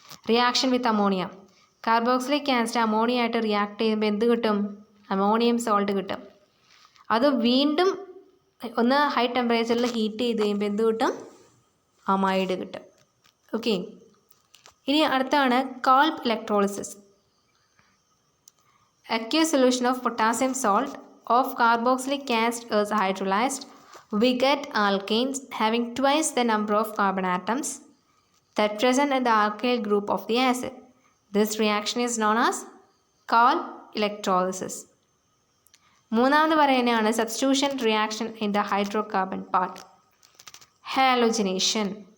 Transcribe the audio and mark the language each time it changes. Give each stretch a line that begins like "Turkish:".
Malayalam: Reaction with ammonia. Carboxylic acid ammonia ആയിട്ട് react ചെയ്യുമ്പോൾ എന്ത് കിട്ടും, അമോണിയം സോൾട്ട് കിട്ടും. അത് വീണ്ടും ഒന്ന് ഹൈ ടെമ്പറേച്ചറിൽ ഹീറ്റ് ചെയ്ത് കഴിയുമ്പോൾ എന്ത് കിട്ടും, അമൈഡ് കിട്ടും. ഓക്കെ, ഇനി അടുത്താണ് കാൾപ്പ് electrolysis.
English: Aqueous solution of potassium salt of carboxylic acid is hydrolyzed. We get alkanes having twice the number of carbon atoms that present in the alkyl group of the acid. This reaction is known as Karl electrolysis.
Malayalam: മൂന്നാമത് പറയുന്നതാണ്
English: Substitution reaction in the hydrocarbon part.
Malayalam: Halogenation.